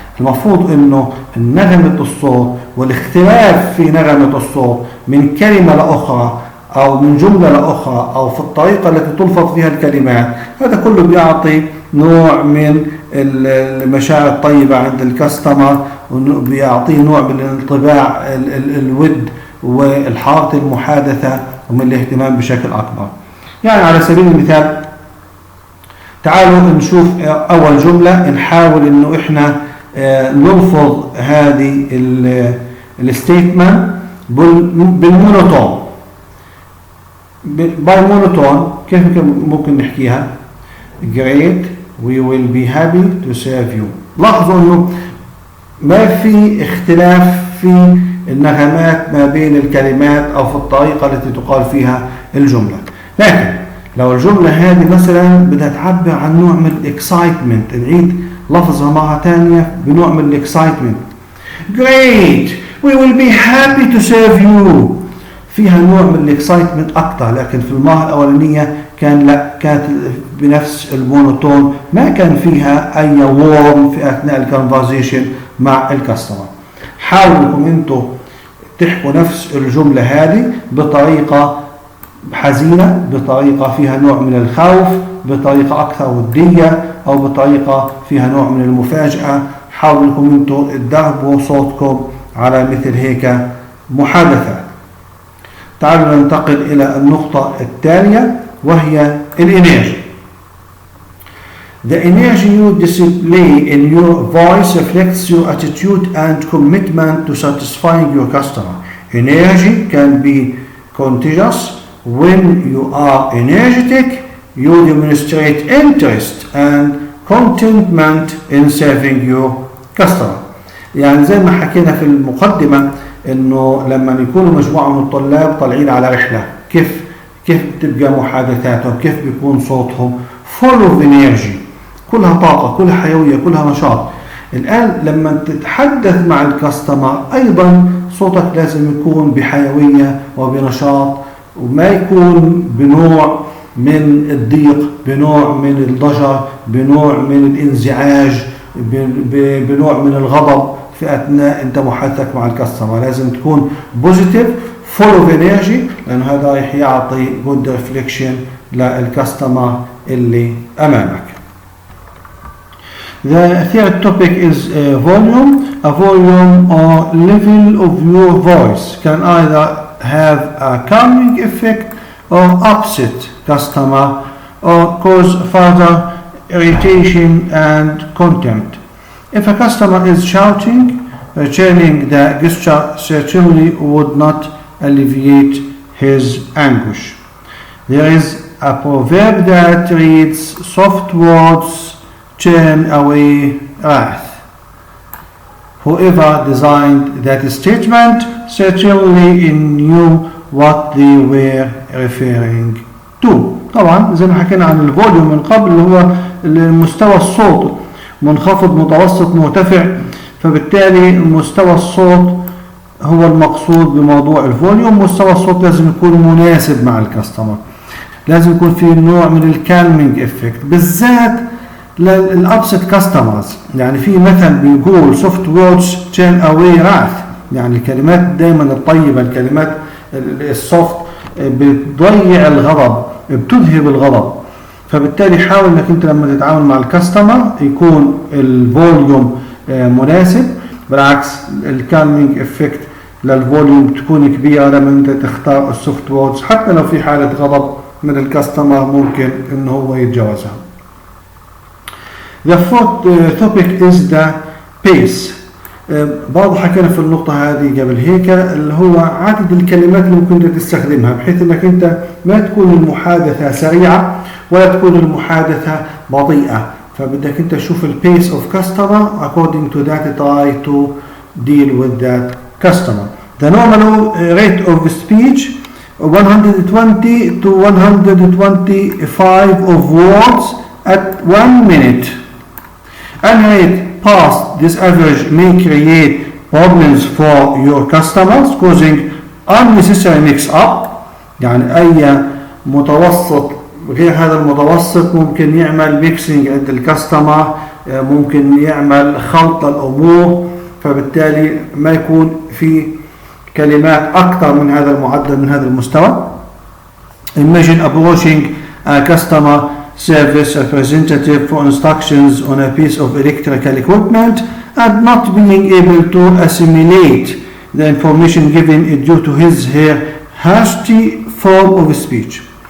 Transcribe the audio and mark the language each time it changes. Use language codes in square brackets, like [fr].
[ar] المفروض انه نغمة الصوت والاختلاف في نغمة الصوت من كلمة لأخرى أو من جملة لأخرى أو في الطريقة التي تلفظ فيها الكلمات، هذا كله بيعطي نوع من المشاعر الطيبة عند الكاستمر، وبيعطيه نوع من الانطباع الود والحارة المحادثة ومن الاهتمام بشكل أكبر. يعني على سبيل المثال تعالوا نشوف أول جملة، نحاول إنه إحنا نلفظ هذه الستيتمنت بالمونوتون. باي مونوتون كيف ممكن نحكيها؟ [en] Great, we will be happy to serve you. [ar] لاحظوا إنه ما في اختلاف في النغمات ما بين الكلمات أو في الطريقة التي تقال فيها الجملة. لكن لو الجملة هذه مثلا بدها تعبر عن نوع من الاكسايتمنت، نعيد لفظها مرة ثانية بنوع من الاكسايتمنت. [en] Great, we will be happy to serve you. [ar] فيها نوع من الاكسايتمنت أكثر، لكن في المرة الأولانية كانت بنفس المونوتون، ما كان فيها أي وورم في أثناء الكونفرزيشن مع الكاستمر. حاولوا انكم انتم تحكوا نفس الجملة هذه بطريقة حزينة، بطريقة فيها نوع من الخوف، بطريقة أكثر ودية، أو بطريقة فيها نوع من المفاجأة. حاولوا انكم انتم تدربوا صوتكم على مثل هيك محادثة. تعالوا ننتقل إلى النقطة التالية وهي الإنرجي. [en] The energy you display in your voice reflects your attitude and commitment to satisfying your customer. Energy can be contagious. When you are energetic, you demonstrate interest and contentment in serving your customer. [ar] يعني زي ما حكينا في المقدمة إنه لما يكونوا مجموعة من الطلاب طالعين على رحلة، كيف تبقى محادثاتهم، كيف بيكون صوتهم [en] full of energy، [ar] كلها طاقة، كلها حيوية، كلها نشاط. الآن لما تتحدث مع الكاستمر أيضا صوتك لازم يكون بحيوية وبنشاط، وما يكون بنوع من الضيق، بنوع من الضجر، بنوع من الانزعاج، بنوع من الغضب في أثناء أنت محادثتك مع الكاستمر. لازم تكون بوزيتيف [en] full of energy، [ar] لأن هذا راح يعطي [en] good reflection [ar] للكاستمر اللي أمامك. [en] The third topic is volume. A volume or level of your voice can either have a calming effect or upset customer or cause further irritation and contempt. If a customer is shouting, returning the gesture certainly would not alleviate his anguish. There is a proverb that reads, soft words turn away wrath. whoever designed that statement certainly knew what they were referring to. [ar] طبعا زي ما حكينا عن الفوليوم من قبل اللي هو مستوى الصوت منخفض متوسط مرتفع، فبالتالي مستوى الصوت هو المقصود بموضوع الفوليوم. مستوى الصوت لازم يكون مناسب مع الكاستمر، لازم يكون في نوع من الكالمينج افكت بالذات للابسط كاستمرز. يعني في مثل بيقول [en] soft words turn away wrath، [ar] يعني الكلمات دايما الطيبه، الكلمات السوفت بتضيع الغضب، بتذهب الغضب. فبالتالي حاول انك انت لما تتعامل مع الكاستمر يكون الفوليوم مناسب، بالعكس الكالمينج افكت للفوليوم تكون كبيره لما انت تختار السوفت ووردز، حتى لو في حاله غضب من الكاستمر ممكن انه هو يتجاوزها. [en] The fourth topic is the pace. [ar] برضه حكينا في النقطة هذه قبل هيك اللي هو عدد الكلمات اللي ممكن تستخدمها، بحيث انك انت ما تكون المحادثة سريعة ولا تكون المحادثة بطيئة. فبدك انت تشوف البيس [en] of customer according to that try to deal with that customer. The normal rate of speech 120 to 125 of words at 1 minute. Any rate past this average may create problems for your customers causing unnecessary mix-up. [ar] يعني أي متوسط غير هذا المتوسط ممكن يعمل ميكسينج عند الكاستمر، ممكن يعمل خلط الأمور، فبالتالي ما يكون في كلمات أكثر من هذا المعدل من هذا المستوى. [en] Imagine approaching a customer service representative for instructions on a piece of electrical equipment and not being able to assimilate the information given due to her hasty form of speech.